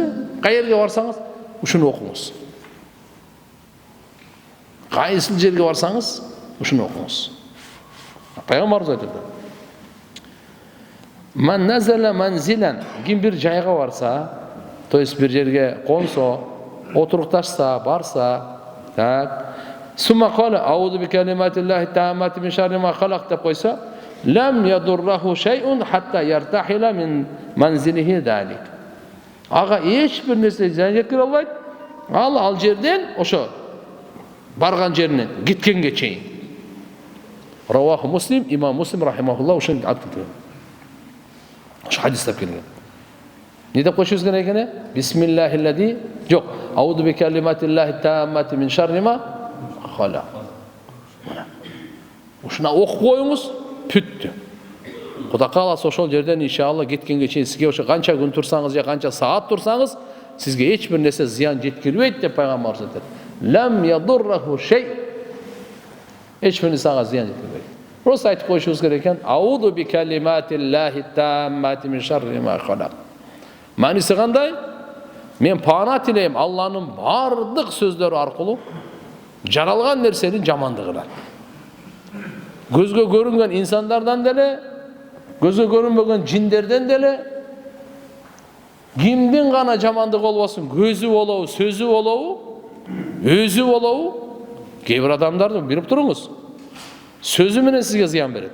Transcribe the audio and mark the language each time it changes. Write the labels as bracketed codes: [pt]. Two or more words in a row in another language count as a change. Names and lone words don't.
[ky] Кайерге барсаңыз, ушуну окуңуз. Кайсыл жерге барсаңыз, ушуну окуңуз. Пайгамбарыбыз айтты. [ar] من نزل منزلا, [ky] ким бир жайга барса, [ru] то есть [ky] бир жерге консо, отурукташса, барса, так. [ar] ثم قال أعوذ بكلمات الله التامات من شر ما خلق [ky] деп койса, [ar] لم يضره شيء حتى يرتحل من منزله ذلك. [ky] Ага эч бир нерсе зыян жеткире албайт. Ал жерден ошо барган жеринен кеткенге чейин. Раваху Муслим, имам Муслим рахимахуллах ошон айтты. Ошо хадисте келген. Не деп коюшубуз керек экен? [ar] Бисмиллахиллади, жок, أعوذ بكلمات الله التامات من شر ما خلق. [ky] Ушуна окуп коюңуз, бүттү. Кудай кааласа ошол жерден иншалла кеткенге чейин сизге ошо канча күн турсаңыз же канча саат турсаңыз, сизге эч бир нерсе зыян жеткирбейт деп пайгамбарыбыз айтат. [ar] لم يضره شيء. [ky] Эч бир нерсе ага зыян жеткирбейт. Просто айтып коюшубуз керек экен. [ar] أعوذ بكلمات الله التامات من شر ما خلق. [ky] Мааниси кандай? Мен пана тилейм Алланын бардык сөздөрү аркылуу жаралган нерсенин жамандыгынан. Көзгө көрүнгөн инсандардан деле, көзгө көрүнбөгөн жиндерден деле кимдин гана жамандык болбосун, көзү болобу, сөзү болобу, өзү болобу, кээ бир адамдарды билип туруңуз, сөзү менен сизге зыян берет.